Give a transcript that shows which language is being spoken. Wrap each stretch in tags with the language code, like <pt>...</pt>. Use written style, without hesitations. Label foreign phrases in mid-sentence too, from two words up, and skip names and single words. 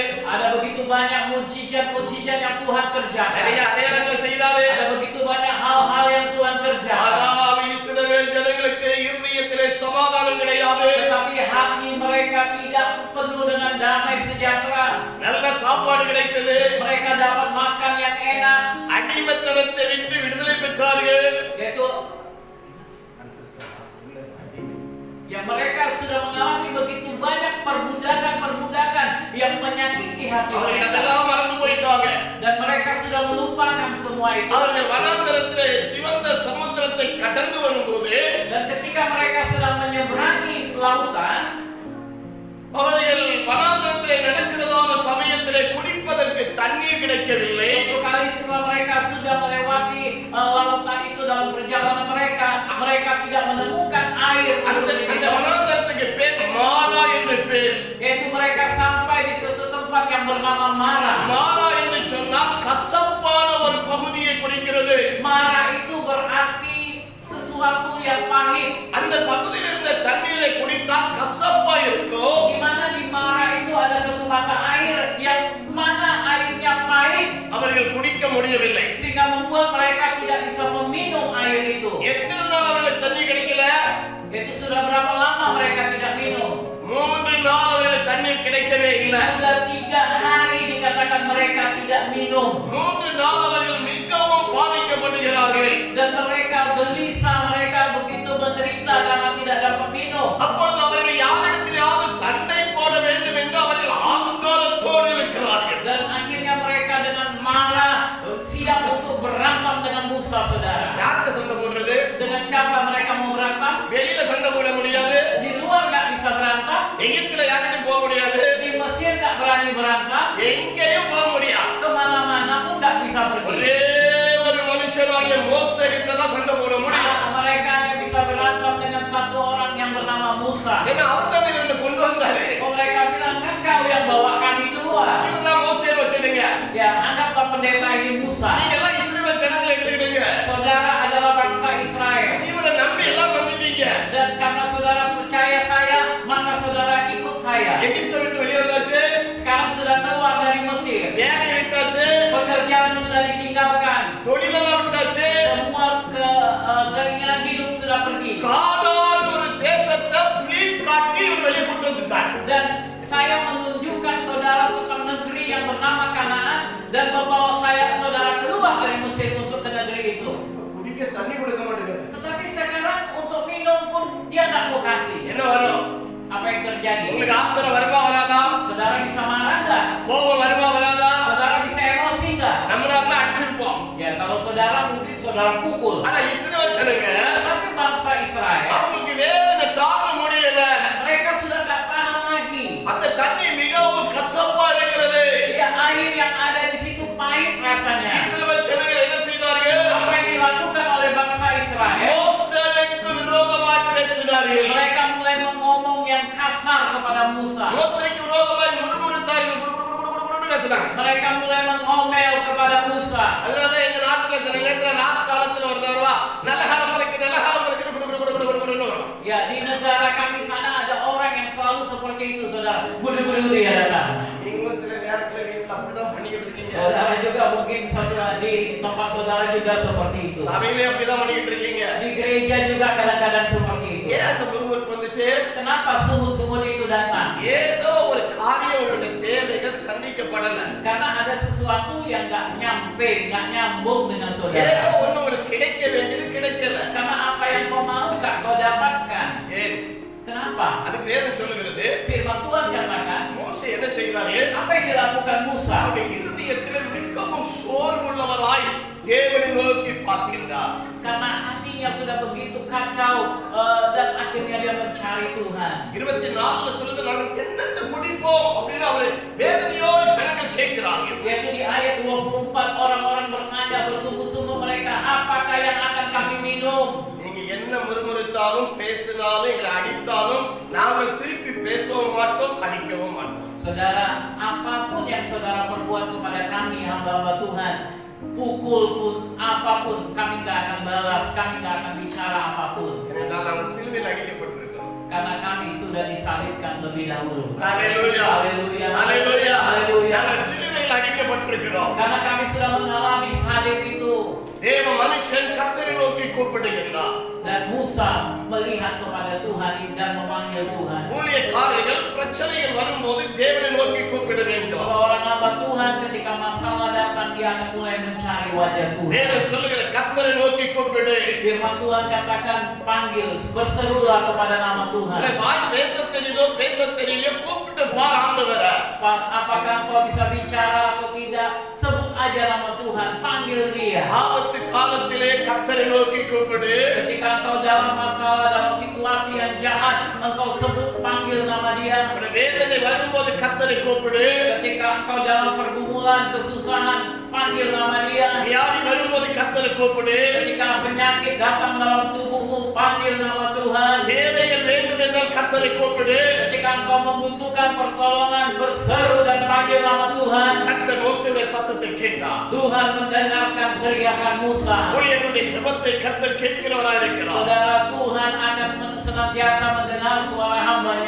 <id>Ada begitu banyak mujizat-mujizat yang Tuhan kerjakan.</id> <ta>நிறைய அடையாளங்கள் செய்தாரு.</ta> <id>Ada begitu banyak hal-hal yang Tuhan kerjakan.</id> <ta>ஆனால் இஸ்ரவேல் ஜனங்களுக்கு இருதயத்திலே சமாதானம் கிடையாது.</ta> <id>Tetapi hati mereka tidak penuh dengan damai sejahtera.</id> <ta>நல்ல சாப்பாடு கிடைத்தது.</ta> <id>Mereka dapat makan yang enak.</id> <ta>அடிமைத்தனத்தை விட்டு விடுதலை பெற்றார்கள்.</ta> <id>Yaitu ya mereka sudah mengalami begitu banyak perbudakan yang menyakiti hati</id> <ta>அவர்கள்</ta> <id>mereka.</id> <ta>அதெல்லாம் மறந்து போயிட்டாங்க.</ta> <id>Dan mereka sudah melupakan semua itu.</id> <ta>அவர்கள் வனாந்தரத்திலே சிவந்த சமுத்திரத்தை கடந்து வரும்போது</ta> <id>Dan ketika mereka sedang menyeberangi lautan,</id> <ta>அவர்கள் வனாந்தரத்திலே நடக்கிறதான சமயத்திலே குடிப்பதற்கு தண்ணீர் கிடைக்கவில்லை.</ta> <id>suatu kali setelah mereka sudah melewati lautan itu dalam perjalanan mereka, mereka tidak menemukan air</id> <ta>அந்த</ta> <id>untuk</id> <ta>அந்த</ta> <id>diminum.</id> <ta>வனாந்தரத்துக்கு பேர் மாரா என்று பேர்.</ta> <id>Yaitu mereka sampai di suatu tempat yang bernama Mara.</id> <ta>மாரா என்று சொன்னால் கசப்பான ஒரு பகுதியை குறிக்கிறது.</ta> <id>Mara itu berarti sesuatu yang pahit.</id> <ta>அந்த பகுதியில் இருந்த தண்ணீரை குடித்தால் கசப்பா இருக்கும்.</ta> <id>Di mana di Mara itu ada satu mata air yang mana airnya pahit,</id> <ta>அவர்கள் குடிக்க முடியவில்லை.</ta> <id>sehingga membuat mereka tidak bisa meminum air itu.</id> <ta>எத்தனை நாள் அவர்களுக்கு தண்ணி கிடைக்கல?</ta> <id>Itu sudah berapa lama mereka tidak minum?</id> <ta>3 நாள் அவர்களுக்கு தண்ணீர் கிடைக்கவே இல்லை.</ta> <id>Sudah 3 hari dikatakan mereka tidak minum.</id> <ta>3 நாள் அவர்கள் மிகவும் பாதிக்கப்படுகிறார்கள்.</ta> <id>Dan mereka gelisah, mereka begitu menderita karena tidak dapat minum.</id> <ta>அப்பொழுது அவர்கள் யாரிடத்திலாவது சண்டை போட வேண்டும் என்று அவர்கள் ஆங்காரத்தோடு இருக்கிறார்கள்.</ta> <id>Dan akhirnya mereka dengan marah siap untuk berantem dengan Musa, saudara.</id> <ta>யார்கிட்ட சண்டை போடுறது?</ta> <id>Dengan siapa mereka mau berantem?</id> <ta>வெளியில சண்டை போட முடியாது.</ta> <id>Di luar nggak bisa berantem,</id> <ta>எகிப்துல யார்கிட்ட போக முடியாது.</ta> <id>di Mesir nggak berani berantem,</id> <ta>எங்கேயும் போக முடியாது.</ta> <id>kemana-mana pun nggak bisa pergi.</id> <ta>ஒரே ஒரு மனுஷனாகிய மோசே கிட்ட தான் சண்டை போட முடியும்.</ta> <id>Mereka hanya bisa berantem dengan satu orang yang bernama Musa.</id> <ta>ஏன்னா அவர் தான் இவங்களை கொண்டு வந்தாரு.</ta> <id>Oh, mereka bilang, kan kau yang bawa kami keluar.</id> <ta>இவங்க தான் மோசே வச்சிடுங்க.</ta> <id>Ya, anggaplah pendeta ini Musa.</id> <ta>நீங்க எல்லாம் இஸ்ரவேல் ஜனங்களை எடுத்துக்கிடுங்க.</ta> <id>Saudara adalah bangsa Israel.</id> <ta>இவரை நம்பி எல்லாம் வந்துட்டீங்க.</ta> <id>Dan karena saudara percaya saya, maka saudara ikut saya.</id> <ta>எகிப்தை விட்டு வெளியே வந்தாச்சு.</ta> <id>Sekarang sudah keluar dari Mesir.</id> <ta>வேலையை விட்டாச்சு.</ta> <id>Pekerjaan sudah ditinggalkan.</id> <ta>தொழிலெல்லாம் விட்டாச்சு.</ta> <id>Semua keinginan hidup sudah pergi.</id> <ta>காணாத ஒரு தேசத்தை பிளீட் காட்டி இவர் வெளியே கொண்டு வந்துட்டார்.</ta> <id>Dan saya menunjukkan saudara tentang negeri yang bernama Kanaan dan membawa saudara keluar dari Mesir untuk ke negeri itu.</id> <ta>குடிக்க தண்ணி கொடுக்க மாட்டேங்குது.</ta> <id>Tetapi sekarang untuk minum pun dia nggak mau kasih.</id> <ta>என்ன வரும்?</ta> <id>Apa yang terjadi?</id> <ta>உங்களுக்கு ஆத்திரம் வருமா வராதா?</ta> <id>Saudara bisa marah nggak?</id> <ta>கோபம் வருமா வராதா?</ta> <id>Saudara bisa emosi nggak?</id> <ta>நம்மளால அடிச்சிருப்போம்.</ta> <id>Ya kalau saudara mungkin saudara pukul.</id> <ta>ஆனா இஸ்ரவேல் ஜனங்க</ta> <id>Tapi bangsa Israel,</id> <ta>அவங்களுக்கு வேதனை தாங்க முடியல.</ta> <id>mereka sudah nggak tahan lagi.</id> <ta>அந்த தண்ணி மிகவும் கசப்பா இருக்கிறது.</ta> <id>Ya air yang ada di situ pahit rasanya.</id> <ta>இஸ்ரவேல் ஜனங்கள் என்ன செய்தார்கள்?</ta> <id>Apa yang dilakukan oleh bangsa Israel?</id> <ta>மோசேக்கு விரோதமாய் பேசினார்கள்.</ta> <id>Mereka mulai ngomong yang kasar kepada Musa.</id> <ta>மோசேக்கு விரோதமாய் முறுமுறுத்தார்கள். பேசினாங்க.</ta> <id>Mereka mulai mengomel kepada Musa.</id> <ta>அதனால எங்க நாட்டுல சில நேரத்துல ராத் காலத்துல ஒரு தடவை நல்ல காலம் இருக்கு</ta> <id>Ya di negara kami sana ada orang yang selalu seperti itu, saudara. Budu-budu dia datang.</id> <ta>நீங்களும் சில நேரத்துல வீட்டுல அப்படிதான் பண்ணிக்கிட்டு இருக்கீங்க.</ta> <id>Saudara juga mungkin di tempat saudara juga seperti itu.</id> <ta>சபையிலே அப்படிதான் பண்ணிட்டு இருக்கீங்க.</ta> <id>Di gereja juga kadang-kadang seperti itu.</id> <ta>ஏன் அந்த முறுமுறுப்பு வந்துச்சு?</ta> <id>Kenapa sungut-sungut itu datang?</id> <ta>ஏதோ ஒரு காரியம் உங்களுடைய தேவைகள் சந்திக்கப்படல.</ta> <id>Karena ada sesuatu yang nggak nyampe, nggak nyambung dengan</id> <ta>ஏதோ</ta> <id>saudara.</id> <ta>ஒண்ணு உங்களுக்கு கிடைக்க வேண்டியது கிடைக்கல.</ta> <id>Karena apa yang kau mau tak kau dapatkan.</id> <ta>ஏன்?</ta> <id>Kenapa?</id> <ta>அதுக்கு வேதம் சொல்லுகிறது,</ta> <id>Firman Tuhan katakan,</id> <ta>மோசே என்ன செய்தாரு?</ta> <id>apa yang dilakukan Musa?</id> <ta>அவருடைய இருதயத்தில் மிகவும் சோர்வுள்ளவராய் தேவனை நோக்கி பார்க்கின்றார்.</ta> <id>Karena hatinya sudah begitu kacau dan akhirnya dia mencari Tuhan.</id> <ta>24 சொல்லுது, நாங்கள் என்னத்தை குடிப்போம் அப்படின்னு அவரு வேதனையோடு ஜனங்கள் கேட்கிறார்கள்.</ta> <id>Yaitu di ayat 24 orang-orang bertanya bersungguh-sungguh mereka, apakah yang akan kami minum?</id> <ta>நீங்க என்ன முறுமுறுத்தாலும் பேசினாலும் எங்களை அடித்தாலும் நாங்கள் திருப்பி பேசவும் மாட்டோம், அடிக்கவும் மாட்டோம்.</ta> <id>Saudara, apapun yang saudara perbuat kepada kami hamba-hamba Tuhan, pukul pun apapun kami nggak akan balas, kami nggak akan bicara apapun.</id> <ta>ஏனென்றால் நாங்கள் சிலுவையில் அடிக்கப்பட்டிருக்கிறோம்.</ta> <id>Karena kami sudah disalibkan lebih dahulu. Haleluya. Haleluya. Haleluya. Haleluya.</id> <ta>நாங்கள் சிலுவையில் அடிக்கப்பட்டிருக்கிறோம்.</ta> <id>Karena kami sudah mengalami salib itu.</id> <ta>தேவ மனுஷன் கர்த்தரை நோக்கி கூப்பிடுகின்றார்.</ta> <id>Dan Musa melihat kepada Tuhan dan memanggil Tuhan.</id> <ta>ஊழியக்காரர்கள் பிரச்சனைகள் வரும்போது தேவனை நோக்கி கூப்பிட வேண்டும்.</ta> <id>Seorang hamba Tuhan ketika masalah datang dia akan mulai mencari wajah Tuhan.</id> <ta>வேதம் சொல்லுகிற கர்த்தரை நோக்கி கூப்பிடு.</ta> <id>Firman Tuhan katakan panggil, berserulah kepada nama Tuhan.</id> <ta>உனக்கு வாய் பேசத் தெரியுதோ பேசத் தெரியலையோ கூப்பிட்டு பார் ஆண்டவரை.</ta> <id>Apakah engkau bisa bicara atau tidak? Sebut aja nama Tuhan, panggil dia.</id> <ta>ஆபத்து காலத்திலே கர்த்தரை நோக்கி கூப்பிடு.</ta> <id>Ketika engkau dalam masalah, dalam situasi yang jahat, engkau sebut, panggil nama dia.</id> <ta>உனக்கு வேதனை வரும்போது கர்த்தரை கூப்பிடு.</ta> <id>Ketika engkau dalam pergumulan, kesusahan, panggil nama dia.</id> <ta>வியாதி வரும்போது கர்த்தரை கூப்பிடு.</ta> <id>Ketika penyakit datang dalam tubuhmu, panggil nama Tuhan.</id> <ta>தேவைகள் வேண்டும் என்றால் கர்த்தரை கூப்பிடு.</ta> <id>Ketika engkau membutuhkan pertolongan, berseru dan panggil nama Tuhan.</id> <ta>கர்த்தர் மோசேயுடைய சத்தத்தை கேட்டார்.</ta> <id>Tuhan mendengarkan teriakan Musa.</id> <ta>ஊழியர்களுடைய ஜெபத்தை கர்த்தர் கேட்கிறவராய் இருக்கிறார்.</ta> <id>Saudara, Tuhan akan senantiasa mendengar suara hambanya.</id>